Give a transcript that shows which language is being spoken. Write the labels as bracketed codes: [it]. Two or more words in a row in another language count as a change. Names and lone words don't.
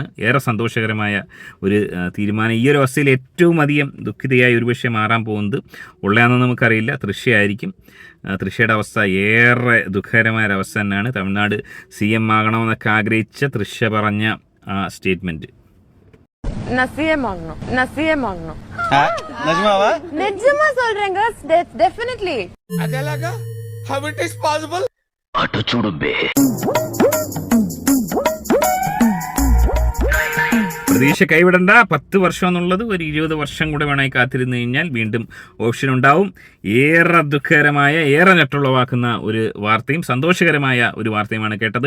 [ml] ഏറെ സന്തോഷകരമായ ഒരു തീരുമാനം. ഈ ഒരു അവസ്ഥയിൽ ഏറ്റവും അധികം ദുഃഖിതയായി ഒരുപക്ഷെ മാറാൻ പോകുന്നത് ഉള്ളയാണെന്ന് നമുക്കറിയില്ല, തൃശ്ശയായിരിക്കും. തൃശ്ശയുടെ അവസ്ഥ ഏറെ ദുഃഖകരമായ ഒരവസ്ഥ തന്നെയാണ്. തമിഴ്നാട് CM ആകണമെന്നൊക്കെ ആഗ്രഹിച്ച തൃശ്ശ പറഞ്ഞ ആ സ്റ്റേറ്റ്മെൻറ്റ്. [ta] நான் சிஎம் ஆகணும். நிஜமா சொல்றேங்க, டெஃபினெட்லி. [en] అదేలాగా how it is possible? [te] అటు చూడు బే. [ml] പ്രതീക്ഷ കൈവിടണ്ട. 10 വർഷം എന്നുള്ളത് ഒരു 20 വർഷം കൂടെ വേണമെങ്കിൽ കാത്തിരുന്ന് കഴിഞ്ഞാൽ വീണ്ടും ഓപ്ഷൻ ഉണ്ടാവും. ഏറെ ദുഃഖകരമായ, ഏറെ ഞെട്ടുളവാക്കുന്ന ഒരു വാർത്തയും സന്തോഷകരമായ ഒരു വാർത്തയുമാണ് കേട്ടത്.